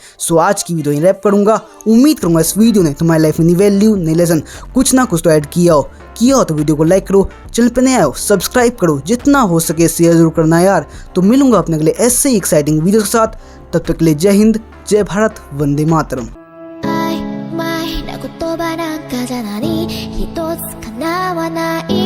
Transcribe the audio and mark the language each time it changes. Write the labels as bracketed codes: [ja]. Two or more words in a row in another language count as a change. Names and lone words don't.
[hi] सो आज की वीडियो रैप करूंगा। उम्मीद करूंगा इस वीडियो ने तुम्हारी लाइफ में नई वैल्यू, नई लेसन, कुछ ना कुछ तो ऐड किया हो तो वीडियो को लाइक करो, चैनल पे नए आए हो सब्सक्राइब करो, जितना हो सके शेयर जरूर करना यार। तो मिलूंगा अपने अगले ऐसे ही [en] exciting video [hi] के साथ। तब तक के लिए जय हिंद, जय भारत, वंदे मातरम। [ja] 曖昧な言葉なんかじゃ何一つ叶わない